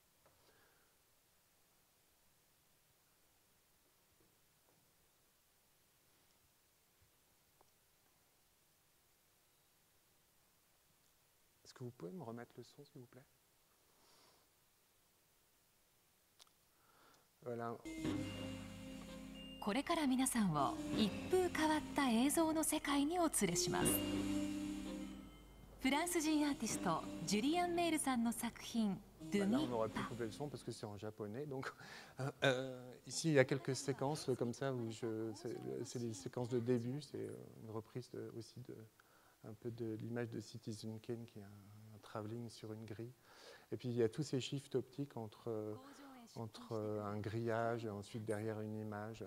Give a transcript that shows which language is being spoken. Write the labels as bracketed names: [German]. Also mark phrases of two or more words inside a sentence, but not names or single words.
[French] Est-ce que vous pouvez me remettre le son, s'il vous plaît? Voilà. [Japanese] これから皆さんを一風変わった映像の世界にお連れします。フランス人アーティストジュリアン・メールさんの作品 [French] Là, on aurait pu couper le son parce que c'est en japonais. Donc, ici, il y a quelques séquences comme ça où c'est des séquences de début. C'est une reprise aussi un peu de l'image de Citizen Kane qui est un travelling sur une grille. Et puis, il y a tous ces shifts optiques entre un grillage et ensuite derrière une image.